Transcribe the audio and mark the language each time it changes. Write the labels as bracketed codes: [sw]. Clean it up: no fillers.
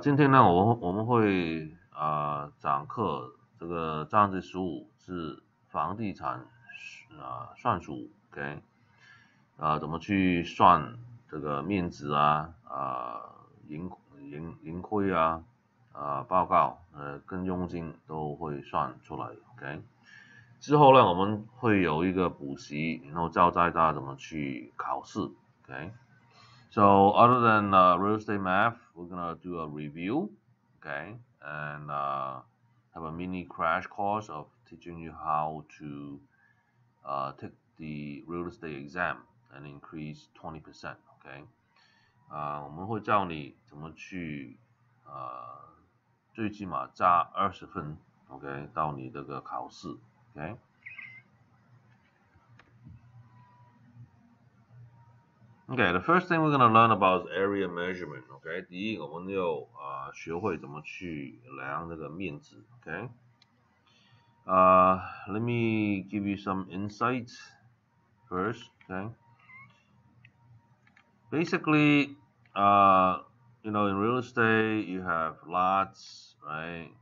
[zh] 今天呢，我们会讲课，这个章节15是房地产算术，OK，怎么去算这个面值啊，盈亏啊，报告，跟佣金都会算出来，OK。之后呢，我们会有一个补习，然后教大家怎么去考试，OK。 [en] So other than real estate math, we're gonna do a review, okay, and have a mini crash course of teaching you how to take the real estate exam and increase 20%, okay. [zh] 我们会教你怎么去最起码加20分，OK，到你这个考试，OK。 [en] Okay, the first thing we're gonna learn about is area measurement. [zh] OK，第一，我们要学会怎么去量这个面积。 [en] OK，let me give you some insights first. Okay, basically, in real estate, you have lots, right?